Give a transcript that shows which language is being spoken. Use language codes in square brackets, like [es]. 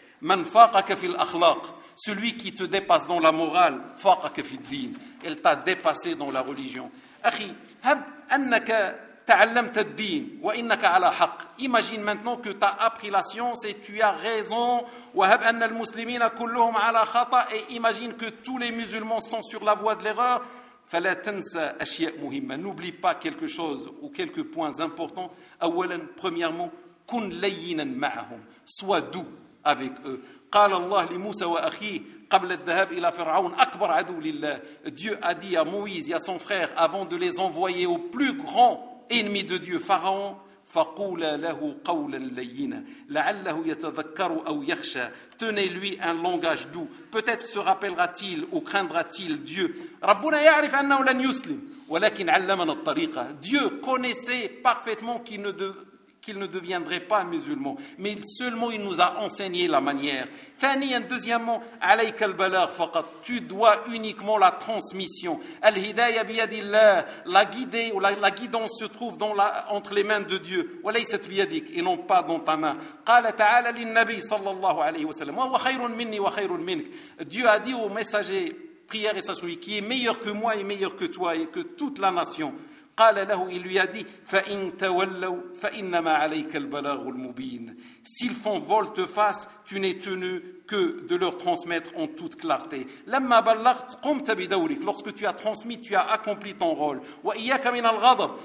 [ar] من فاقك في الاخلاق [fr] celui qui te dépasse dans la morale [ar] فاقك في الدين [fr] il t'a dépassé dans la religion [ar] اخي هب انك تعلمت الدين وانك على حق [fr] imagine maintenant que tu as appris la science et tu as raison [ar] وهب ان المسلمين كلهم على خطا [fr] et imagine que tous les musulmans sont sur la voie de l'erreur [ar] فلا تنسى أشياء مهمة. [fr] N'oublie pas quelque chose ou quelques points importants. [ar] أولا, [fr] premièrement, [ar] كن لينا معهم. [fr] Sois doux avec eux. [ar] قال الله لموسى وأخيه قبل الذهاب إلى فرعون أكبر عدو لله. [fr] Dieu a dit à Moïse et à son frère avant de les envoyer au plus grand ennemi de Dieu, Pharaon. [ar] فقولا له قولا لينا لعله يتذكر أو يخشى. [fr] Tenez-lui un langage doux. Peut-être se rappellera-t-il ou craindra-t-il Dieu. [ar] ربنا يعرف أنه لن يسلم ولكن علمنا الطريقة. [fr] Dieu connaissait parfaitement qu'il ne deviendrait pas musulman. Mais seulement il nous a enseigné la manière. Deuxièmement, [ar] عليك البلاغ فقط. [fr] Tu dois uniquement la transmission. [ar] الهداية بيد الله. [fr] La guidée ou la guidance se trouve entre les mains de Dieu. [ar] وليست بيدك. [fr] Et non pas dans ta main. [ar] قال تعالى للنبي صلى الله عليه وسلم. وهو خير مني وخير منك. [fr] Dieu a dit au messager, prière et sa souris, qui est meilleur que moi et meilleur que toi et que toute la nation. [ar] قال له [fr] il lui a dit [ar] فإن تولوا فإنما عليك البلاغ المبين [fr] s'ils font volte face tu n'es tenu que de leur transmettre en toute clarté [ar] لما بلغت قمت بدورك [fr] lorsque tu as transmis tu as accompli ton rôle [ar] وإياك من الغضب